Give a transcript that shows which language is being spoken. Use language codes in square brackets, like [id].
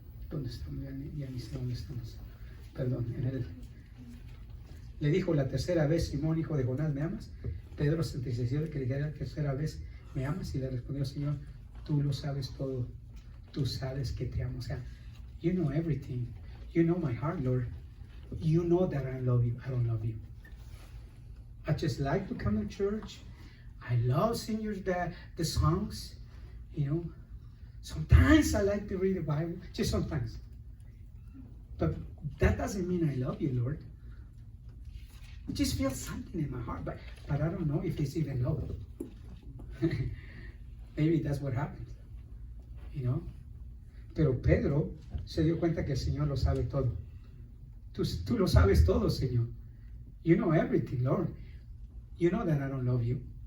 [es] ¿dónde estamos? Ya ni sé dónde estamos. Perdón. Le dijo la tercera vez, Simón, hijo de Jonás, ¿me amas? Pedro se entristeció de que le dijera la tercera vez, ¿me amas? Y le respondió, Señor, tú lo sabes todo. Tú sabes que te amo. [en] O sea, you know everything. You know my heart, Lord. You know that I love you. I don't love you. I just like to come to church. I love singing the songs. You know, sometimes I like to read the Bible. Just sometimes. But that doesn't mean I love you, Lord. I just feel something in my heart, but I don't know if it's even love. Maybe that's what happened, you know. [es] Pero Pedro se dio cuenta que el Señor lo sabe todo. Tú lo sabes todo, Señor. [en] You know everything, Lord. You know that I don't love you.